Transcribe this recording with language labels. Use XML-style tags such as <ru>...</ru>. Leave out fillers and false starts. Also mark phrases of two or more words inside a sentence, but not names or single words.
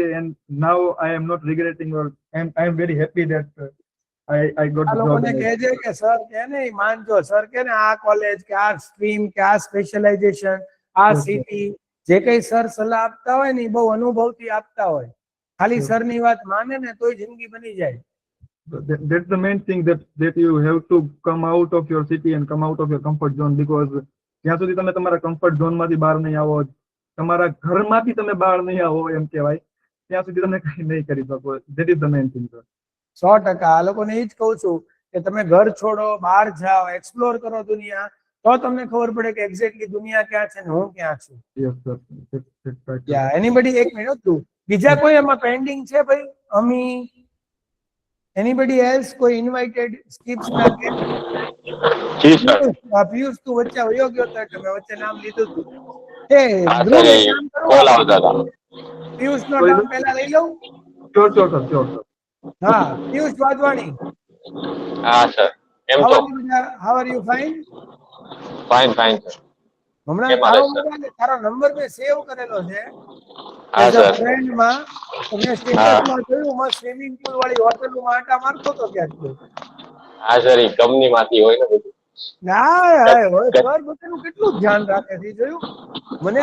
<en>And now I am not regretting or I am very happy that I got</en> <gu>આ</gu> <en>ધ</en> <gu>લોકોને જોબ. કહેજે કે સર કે નહીં માનજો. સર કે ને આ કોલેજ કે આ સ્ટ્રીમ કે આ સ્પેશિયલાઇઝેશન આ</gu> <en>Yes, sir.</en> <gu>સિટી જે કઈ સર સલાહ આપતા હોય ને એ બહુ અનુભવથી આપતા હોય. ખાલી સરની વાત માને ને તોય જિંદગી બની જાય.</gu> <en>That's the main thing that you have to come out of your city and come out of your comfort zone, because</en> <gu>જ્યાં સુધી તમે તમારા</gu> <en>comfort zone</en> <gu>માંથી બહાર નહીં આવો, તમારા ઘરમાંથી તમે બહાર નહીં આવો એમ કહેવાય, ત્યાં સુધી તમે કઈ નહીં કરી શકો.</gu> <en>That is the main thing, sir. 100%.</en> <gu>આ લોકોને એ જ કહું છું કે તમે ઘર છોડો, બહાર જાઓ, એક્સપ્લોર કરો દુનિયા, તો તમને ખબર પડે કે એક્ઝેક્ટલી દુનિયા ક્યાં છે ને હું ક્યાં છું.</gu> <en>Yes, sir. That's right.</en> <gu>યા એનીબડી, એક મિનિટ તું, બીજા કોઈ એમાં પેન્ડિંગ છે ભાઈ? અમી,</gu> <en>anybody else,</en> <gu>કોઈ ઇન્વાઇટેડ સ્કીપ્સ ના કે? જી સર. પિયુષ તું વચ્ચે વયો ગયો તો એટલે મેં વચ્ચે નામ લીધું હતું. એ હા ધ્રુવ, સર, એક કામ કરો, કોલ આવતા હતા. પિયુષ નો નામ પહેલા લઈ લઉં.</gu> <en>Sure, sure, sir. Sure, sir.</en> <gu>હા, પિયુષ વાધવાણી. હા સર, કેમ</gu> <en>How</en> <gu>છો?</gu> <en>are you? How are you? Fine. fine fine</en> <gu>સર. હમણાં કેમ તારો હાલે સર? મોબાઈલ, તારો નંબર મેં સેવ કરેલો છે હા</gu> <en>as a</en> <gu>સર. ફ્રેન્ડ માં. તો મેં સ્ટેટસમાં જોયું, હું સ્વિમિંગ પુલ વાળી હોટેલમાં આટા મારતો હતો ક્યાંક તો. હા સર, એ કંપની માંથી હોય ને બધું. ના હવે સર બધાનું કેટલું ધ્યાન રાખે છે, જોયું? મને</gu>